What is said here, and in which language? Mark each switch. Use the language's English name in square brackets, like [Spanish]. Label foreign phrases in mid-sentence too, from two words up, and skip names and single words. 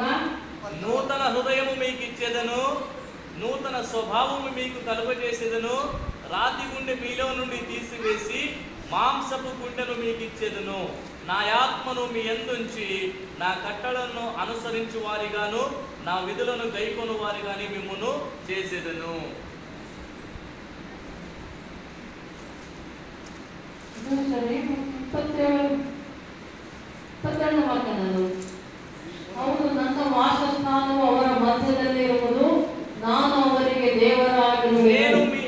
[Telugu] నూతన హృదయము మీకు ఇచ్చేదను, నూతన స్వభావము మీకు కలుగజేసేదను. రాతి గుండె మీలో నుండి తీసివేసి మాంసపు గుండెను మీకు ఇచ్చేదను. నా ఆత్మను మీ యందుంచి నా కట్టడలను అనుసరించు వారిగాను నా విధులను గైకొను వారిగాని మిమ్మును చేసేదను. [Kannada] ಹೌದು, ನನ್ನ ವಾಸಸ್ಥಾನವು ಅವರ ಮಧ್ಯದಲ್ಲಿ ಇರುವುದು, ನಾನು ಅವರಿಗೆ ದೇವರಾಗಿರುವೆನು.